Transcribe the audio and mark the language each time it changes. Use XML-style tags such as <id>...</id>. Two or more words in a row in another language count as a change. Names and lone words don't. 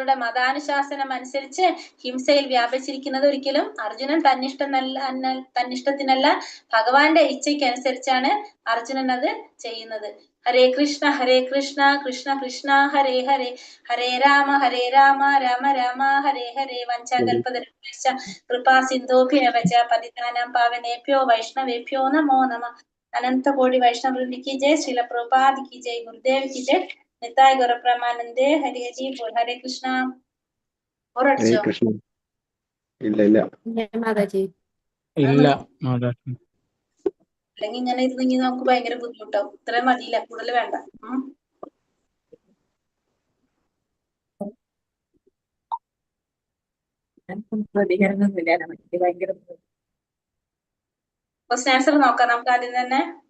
<ml>ഇവിടെ മതാനുശാസനം അനുസരിച്ച് ഹിംസയിൽ വ്യാപിച്ചിരിക്കുന്നത് ഒരിക്കലും അർജുനൻ തന്നിഷ്ടത്തിനല്ല, ഭഗവാന്റെ ഇച്ഛയ്ക്ക് അനുസരിച്ചാണ് അർജുനൻ അത് ചെയ്യുന്നത്.</ml> <sa>ഹരേ കൃഷ്ണ കൃഷ്ണ കൃഷ്ണ ഹരേ ഹരേ, ഹരേ രാമ രാമ രാമ ഹരേ ഹരേ. വഞ്ചാകൽപതരുഭ്യശ്ച കൃപാ സിന്ധോഭ്യവച പതിതാനാം പാവനേഭ്യോ വൈഷ്ണവേഭ്യോ നമോ നമഃ. അനന്ത കോടി വൈഷ്ണവൃന്ദി</sa> <hi>की जय, श्रील प्रभुपाद की जय, गुरुदेव की जय, निताय गौर प्रमानंदे, हरि हरि बोल. हरे कृष्णा. और</hi> <ml>ഹരേ കൃഷ്ണ. ഇല്ല മാതാജി. അല്ലെങ്കിൽ ഇങ്ങനെ ഇരുന്നെങ്കിൽ നമുക്ക് ഭയങ്കര ബുദ്ധിമുട്ടാവും. ഇത്രയും മതിയില്ല, കൂടുതൽ വേണ്ട.</ml> <en>question answer</en> <ml>നോക്കാം നമുക്ക് ആദ്യം തന്നെ.</ml>